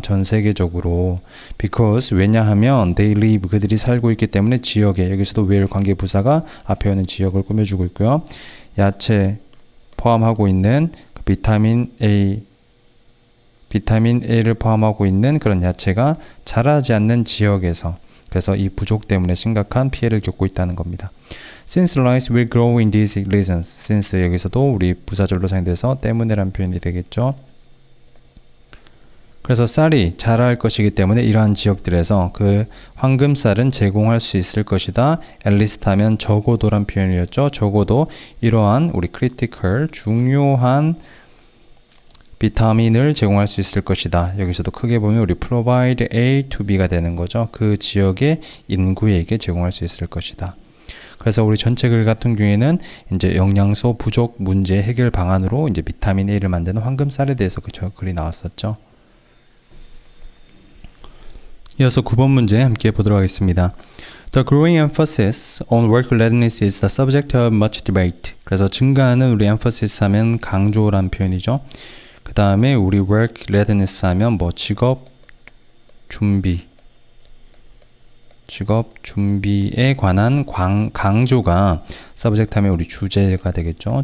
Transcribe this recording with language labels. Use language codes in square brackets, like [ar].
[ko] 전 세계적으로. because, 왜냐하면 [en] they live, [ko] 그들이 살고 있기 때문에 지역에, 여기서도 where 관계 부사가 앞에 오는 지역을 꾸며주고 있고요. 야채 포함하고 있는 비타민 A를 포함하고 있는 그런 야채가 자라지 않는 지역에서, 그래서 이 부족 때문에 심각한 피해를 겪고 있다는 겁니다. [en] Since rice will grow in these regions. [ko] Since 여기서도 우리 부사절로 사용돼서 때문에란 표현이 되겠죠. 그래서 쌀이 자랄 것이기 때문에 이러한 지역들에서 그 황금쌀은 제공할 수 있을 것이다. at least 하면 적어도란 표현이었죠. 적어도 이러한 우리 critical, 중요한 비타민을 제공할 수 있을 것이다. 여기서도 크게 보면 우리 provide A to B가 되는 거죠. 그 지역의 인구에게 제공할 수 있을 것이다. 그래서 우리 전체 글 같은 경우에는 이제 영양소 부족 문제 해결 방안으로 이제 비타민 A를 만드는 황금쌀에 대해서 그 글이 나왔었죠. 이어서 9번 문제 함께 보도록 하겠습니다. [en] The growing emphasis on work readiness is the subject of much debate. [ko] 그래서 증가하는 우리 emphasis 하면 강조란 표현이죠. 그 다음에 우리 work readiness 하면 뭐 직업 준비에 관한 강조가 subject 하면 우리 주제가 되겠죠.